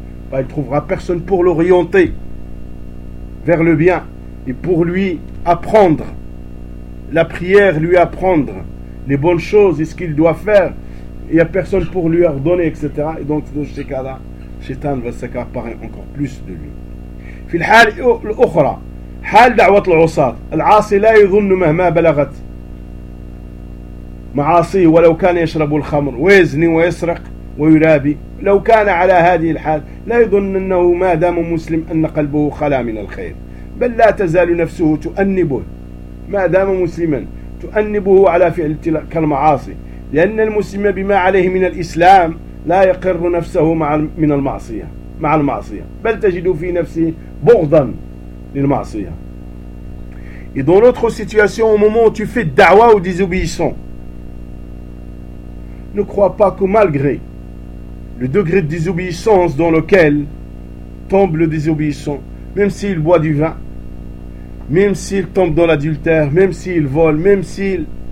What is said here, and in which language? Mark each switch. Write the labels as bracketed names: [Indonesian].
[French] Bah, il ne trouvera personne pour l'orienter vers le bien et pour lui apprendre la prière, lui apprendre les bonnes choses et ce qu'il doit faire. Il n'y a personne pour lui ordonner, etc. Et donc, dans ce cas-là, Shaitan va s'accaparer encore plus de lui. [Arabic] Fil hal l'okhra. حال دعوة العصاة العاصي لا يظن مهما بلغت معاصيه ولو كان يشرب الخمر ويزني ويسرق ويرابي لو كان على هذه الحال لا يظن أنه ما دام مسلم أن قلبه خلا من الخير بل لا تزال نفسه تؤنبه ما دام مسلما تؤنبه على فعل تلك المعاصي لأن المسلم بما عليه من الإسلام لا يقر نفسه مع المعصية بل تجد في نفسه بغضا. [French] Et dans l'autre situation, au moment où tu fais da'wa ou désobéissant, ne crois pas que malgré le degré de désobéissance dans lequel tombe le désobéissant, même s'il boit du vin, même s'il tombe dans l'adultère, même s'il vole, même s'il